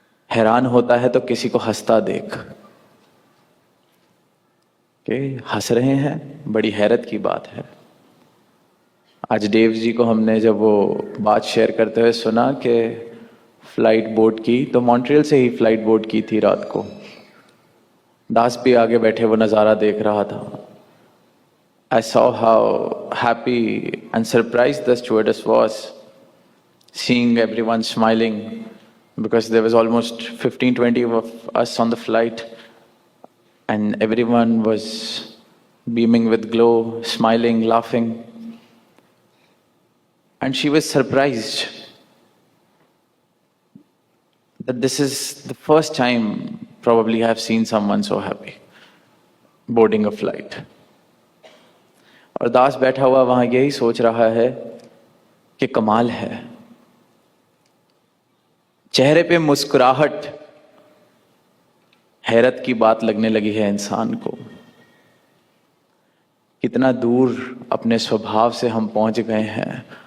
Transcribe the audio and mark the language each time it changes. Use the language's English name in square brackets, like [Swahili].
[Hindi] हैरान होता है तो किसी को हंसता देख के, हंस रहे हैं, बड़ी हैरत की बात है। आज देव जी को हमने जब वो बात शेयर करते हुए सुना कि फ्लाइट बोर्ड की, तो मॉन्ट्रियल से ही फ्लाइट बोर्ड की थी रात को। दास भी आगे बैठे वो नज़ारा देख रहा था। [English] I saw how happy and surprised the stewardess was, seeing everyone smiling, because there was almost 15-20 of us on the flight and everyone was beaming with glow, smiling, laughing. And she was surprised that this is the first time probably I have seen someone so happy boarding a flight. [Hindi] और दास बैठा हुआ वहां यही सोच रहा है कि कमाल है, चेहरे पे मुस्कुराहट हैरत की बात लगने लगी है इंसान को। कितना दूर अपने स्वभाव से हम पहुंच गए हैं।